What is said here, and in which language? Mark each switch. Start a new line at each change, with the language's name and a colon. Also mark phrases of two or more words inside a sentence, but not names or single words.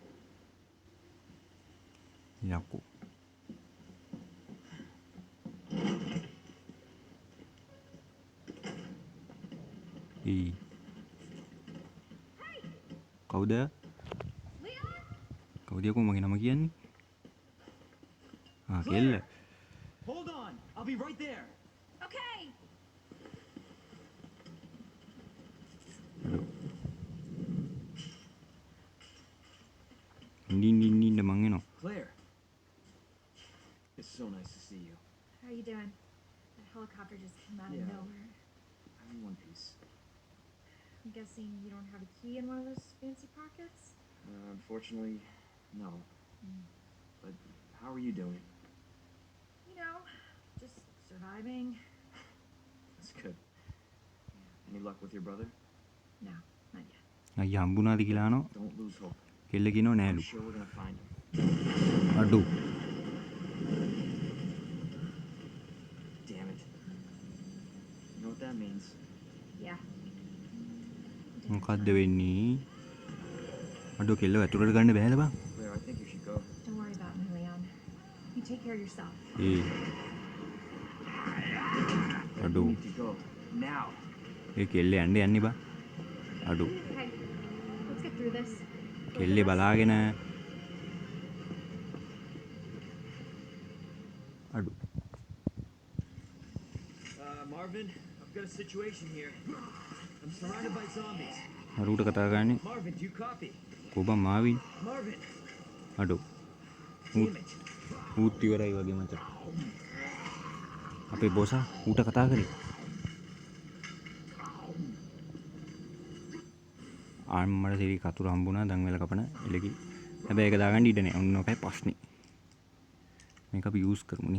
Sinhala: යකෝ. කවුද? කවුද යකෝ මගේ නම කියන්නේ? කෙල්ල.
English: Hold on. I'll be right there. Okay.
Sinhala: ඉන්න මං එනවා.
English: Claire. It's so nice to see you. How are you doing? That helicopter just came out Yeah. of nowhere. I'm in one piece. I'm guessing you don't have a key in one of those fancy pockets? Unfortunately, no. Mm. But how are you doing? You know, just surviving. That's good. Any luck with your brother? No, not yet.
Sinhala: අයියා හම්බුණාද කියලා අහනවා.
English: Don't lose hope.
Sinhala: කෙල්ල කියනවා
English: I'm
Sinhala: නෑලු.
English: sure we're gonna find him.
Sinhala: අඩෝ.
English: Damn it. You know what that means? Yeah.
Sinhala: මොකද්ද වෙන්නේ? අඩෝ කෙල්ල ඇතුළට ගන්න බෑද බං?
English: Claire, I think you should go. Don't worry about me, Leon. You take care of yourself.
Sinhala: අඩෝ.
English: You need to go. Now.
Sinhala: ඒ කෙල්ල යන්නේ බං. අඩෝ.
English: Okay, let's get through this.
Sinhala: කෙල්ලේ බලාගෙන අඩෝ.
English: Marvin, I've got a situation here. I'm surrounded by zombies.
Sinhala: අරුවට කතා කරන්නේ
English: Marvin, do you copy?
Sinhala: කොබම් මාවින්.
English: Marvin.
Sinhala: අඩෝ.
English: Damn it.
Sinhala: ඌත් ඉවරයි වගේ මචං. අපේ බොසා ඌට කතා කරේ. ආම්මඩ සිරි කතුරු හම්බුණා දන් වෙල කපන එලකි. හැබැයි ඒක දාගන්න ඉඩ නැහැ. ඔන්න ඔකයි ප්‍රශ්නේ. මේක අපි යූස් කරමු නේ.